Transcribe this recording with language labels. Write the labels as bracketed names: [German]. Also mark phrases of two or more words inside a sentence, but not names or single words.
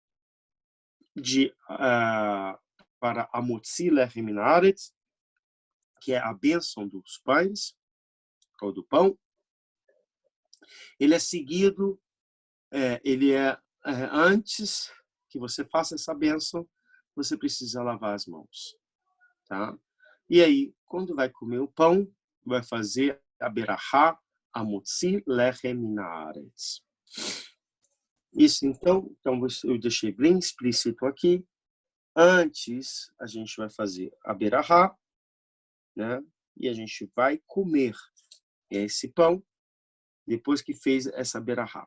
[Portuguese] para a [Hebrew] מוציא לחם מן הארץ, [Portuguese] que é a bênção dos pães, ou do pão, ele é seguido, antes que você faça essa bênção, você precisa lavar as mãos, tá? E aí, quando vai comer o pão, vai fazer a berachá, [Hebrew] המוציא לחם מן הארץ. [Portuguese] Isso, então eu deixei bem explícito aqui. Antes, a gente vai fazer a berachá, né? E a gente vai comer esse pão depois que fez essa berachá.